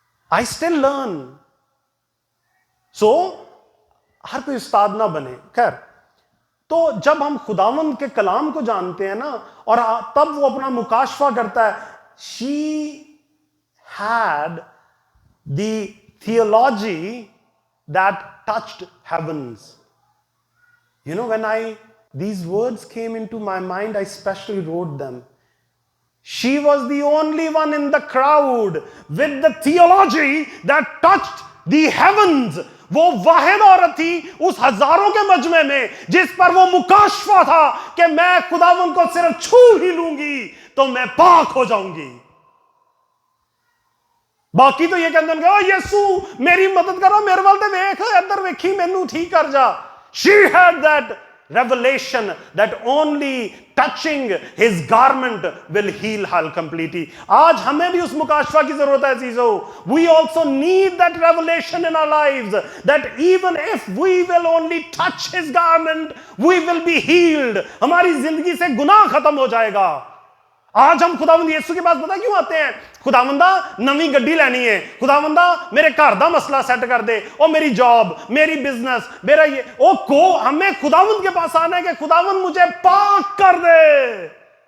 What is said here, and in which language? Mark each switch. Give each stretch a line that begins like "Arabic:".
English: I still learn.
Hindi: सो हर कोई उस्ताद ना बने। खैर, तो जब हम खुदावंद के कलाम को जानते हैं ना, और तब वो अपना मुकाशफा करता है।
English: She had the theology that touched heavens. You know, when these words came into my mind, I specially wrote them. She was the only one in the crowd with the theology that touched the heavens.
Hindi: वो वाहिद औरत थी उस हजारों के मजमे में जिस पर वो मुकाशफा था कि मैं खुदावंद को सिर्फ छू ही लूंगी तो मैं पाक हो जाऊंगी। बाकी तो ये कहते हैं ओ यीशु मेरी मदद करो,
Punjabi: मेरे वाल ते वेख, इधर वेखी, मैनू ठीक कर जा।
English: She had that revelation that only touching his garment will heal her completely.
Hindi: आज हमें भी उस मुकाशफा की जरूरत है चीजों।
English: We also need that revelation in our lives that even if we will only touch his garment, we will be healed.
Hindi: हमारी जिंदगी से गुनाह खत्म हो जाएगा। आज हम खुदावंद यीशु के पास पता क्यों आते हैं?
Punjabi: खुदावंदा नवी गड्डी लेनी है, खुदावंदा मेरे घर दा मसला सेट कर दे,
Hindi: ओ मेरी जॉब, मेरी बिजनेस, मेरा ये ओ को हमें खुदावंद के पास आना है कि खुदावंद मुझे पाक कर दे।